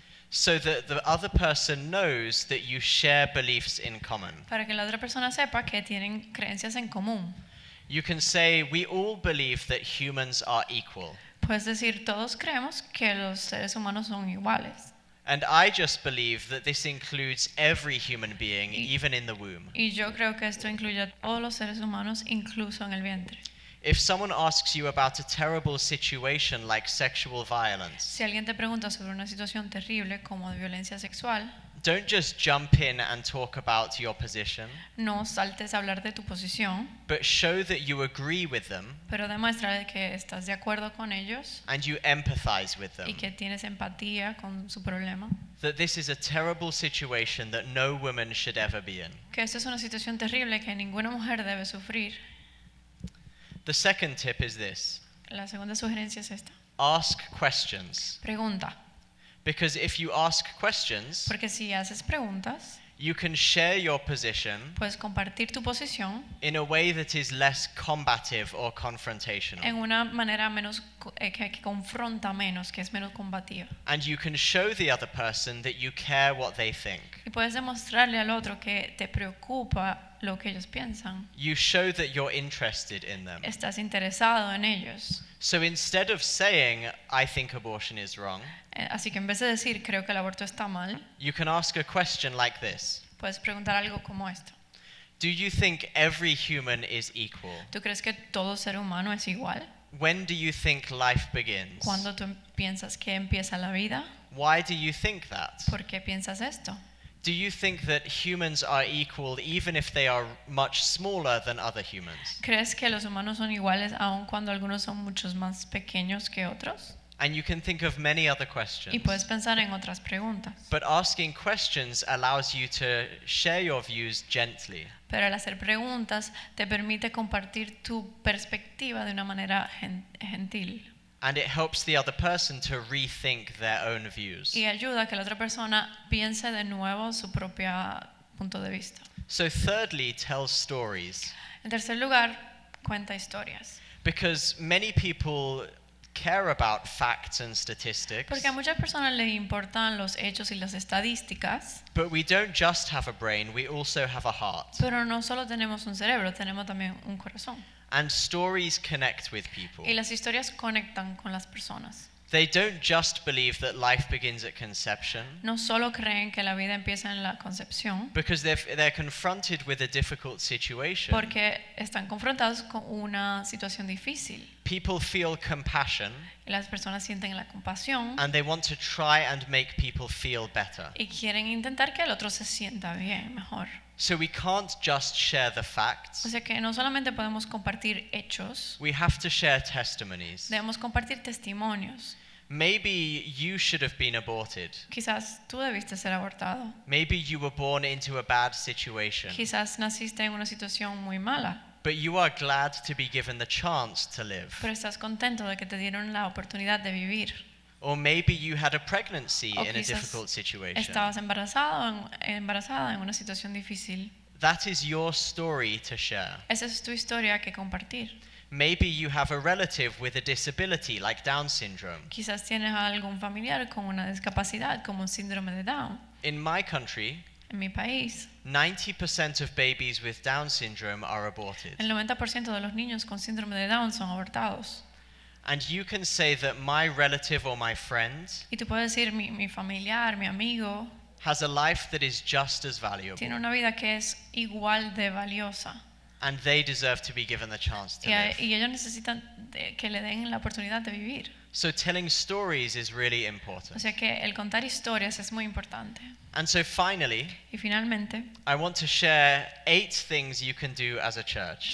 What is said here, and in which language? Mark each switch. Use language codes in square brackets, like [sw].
[en] So that the other person knows that you share beliefs in common. [es] Para que la otra persona sepa que tienen creencias en común. [en] You can say, we all believe that humans are equal. [es] Puedes decir, todos creemos que los seres humanos son iguales. [en] And I just believe that this includes every human being, even in the womb. [es] Y yo creo que esto incluye a todos los seres humanos, incluso en el vientre. [en] If someone asks you about a terrible situation like sexual violence, [es] Si alguien te pregunta sobre una situación terrible como de violencia sexual, [en] don't just jump in and talk about your position, [es] no saltes a hablar de tu posición, [en] but show that you agree with them [es] pero demuestra que estás de acuerdo con ellos [en] and you empathize with [es] y [en] them. [es] que tienes empatía con su problema. [en] That this is a terrible situation that no woman should ever be in. [es] Que esto es una situación terrible que ninguna mujer debe sufrir. [en] The second tip is this: [es] La segunda sugerencia es esta. [en] ask questions. [es] Pregunta. [en] Because if you ask questions, [es] Porque si haces preguntas, [en] you can share your position [es] puedes compartir tu posición [en] in a way that is less combative or confrontational. [es] en una manera menos que confronta menos, que es menos combativa. [en] And you can show the other person that you care what they think. [es] Y puedes demostrarle al otro que te preocupa lo que ellos piensan. [en] You show that you're interested in them. [es] Estás interesado en ellos. [en] So instead of saying, I think abortion is wrong, [es] Así que en vez de decir creo que el aborto está mal, [en] you can ask a question like this: [es] puedes preguntar algo como esto. [en] do you think every human is equal? [es] ¿Tú crees que todo ser humano es igual? [en] When do you think life begins? [es] ¿Cuándo tú piensas que empieza la vida? [en] Why do you think that? [es] ¿Por qué piensas esto? [en] Do you think that humans are equal even if they are much smaller than other humans? [es] ¿Crees que los humanos son iguales aun cuando algunos son muchos más pequeños que otros? [en] And you can think of many other [es] Y [en] questions. [es] puedes pensar en otras preguntas. [en] But asking questions allows you to share your views gently. [es] Pero al hacer preguntas te permite compartir tu perspectiva de una manera gentil. [en] And it helps the other person to rethink their own views. [es] Y ayuda a que la otra persona piense de nuevo su propio punto de vista. [en] So thirdly, tell stories. [es] En tercer lugar, cuenta historias. [en] Because many people care about facts and statistics, [es] Porque a muchas personas les importan los hechos y las estadísticas, [en] but we don't just have a brain, we also have a heart. [es] pero no solo tenemos un cerebro, tenemos también un corazón. [en] And stories connect with people. [es] Y las historias conectan con las personas. [en] They don't just believe that life begins at conception, [es] No solo creen que la vida empieza en la concepción, [en] because they're confronted with a difficult situation. [es] porque están confrontados con una situación difícil. [en] People feel compassion, [es] Y las personas sienten la compasión [en] and they want to try and make people feel better. [es] y quieren intentar que el otro se sienta bien, mejor. [en] So we can't just share the [es] O [en] facts, [es] sea que no solamente podemos compartir hechos, [en] we have to share testimonies. [es] debemos compartir testimonios. [en] Maybe you should have been aborted. [es] Quizás tú debiste ser abortado. [en] Maybe you were born into a bad situation, [es] Quizás naciste en una situación muy mala, [en] but you are glad to be given the chance to live. [es] pero estás contento de que te dieron la oportunidad de vivir. [en] Or maybe you had a pregnancy [es] O [en] in a [es] quizás [en] difficult situation. [es] estabas embarazada en una situación difícil. [en] That is your story to share. [es] Esa es tu historia que compartir. [en] Maybe you have a relative with a disability like Down syndrome. [es] Quizás tienes a algún familiar con una discapacidad como un síndrome de Down. [en] In my country, [es] En mi país, [en] 90% of babies with Down syndrome are aborted. [es] el 90% de los niños con síndrome de Down son abortados. [en] And you can say that my relative or my friend [es] Y tú puedes decir, mi familiar, mi amigo, [en] has a life that is just as valuable, [es] tiene una vida que es igual de valiosa. [en] and they deserve to be given the chance to [es] Y, [en] live. [es] y ellos necesitan que le den la oportunidad de vivir. [en] So telling stories is really [es] O [en] important. [es] sea que el contar historias es muy importante. [en] And so finally, [es] Y finalmente, [en] I want to share 8 things you can do as a church.